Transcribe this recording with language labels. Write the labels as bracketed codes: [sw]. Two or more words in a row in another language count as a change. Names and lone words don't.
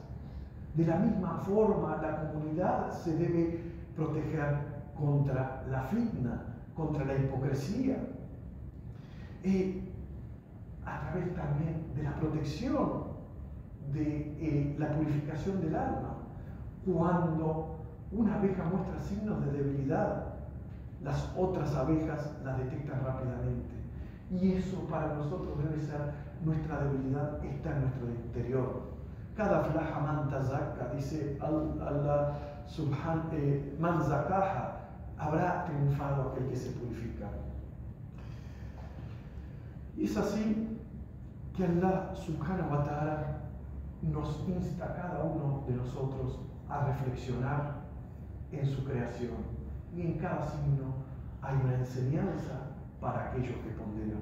[es] De la misma forma, la comunidad se debe proteger contra la fitna, contra la hipocresía, a través también de la protección, de la purificación del alma. Cuando una abeja muestra signos de debilidad, las otras abejas la detectan rápidamente. Y eso para nosotros debe ser nuestra debilidad, está en nuestro interior. [ar] قد أفلح من تزكى, [es] dice Allah [ar] من زكاها, [es] habrá triunfado aquel que se purifica. Y es así que [ar] الله سبحانه وتعالى [es] nos insta a cada uno de nosotros a reflexionar en su creación. Y en cada signo hay una enseñanza para aquellos que ponderan.